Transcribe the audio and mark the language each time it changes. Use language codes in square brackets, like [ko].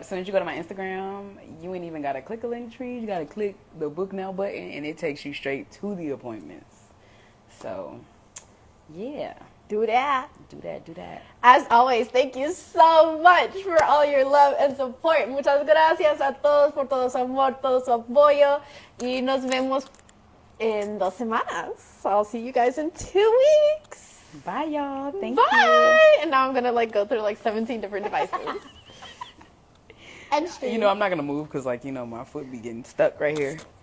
[en] As soon as you go to my Instagram, you ain't even got to click a link tree. You got to click the book now button, and it takes you straight to the appointments. So, yeah. Do that. Do that. As always, thank you so much for all your love and support. [es] Muchas gracias a todos por todo su amor, todo su apoyo. Y nos vemos en 2 semanas. [en] I'll see you guys in 2 weeks. Bye, y'all. Thank Bye. you. And now I'm going to go through 17 different devices. And stream. I'm not going to move because, my foot be getting stuck right here.